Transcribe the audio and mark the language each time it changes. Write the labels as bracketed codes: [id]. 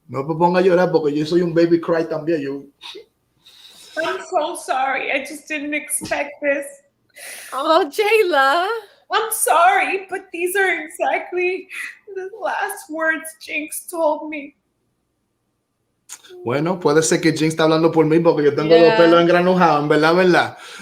[es] No me ponga a llorar porque yo soy un [en] baby cry [es] también. [en] I'm so sorry. I just didn't expect this. Oh, Jayla. I'm sorry, but these are exactly the last words JINX told me. [es] Bueno, puede ser que JINX está hablando por mí porque yo tengo los pelos engranujados, en verdad.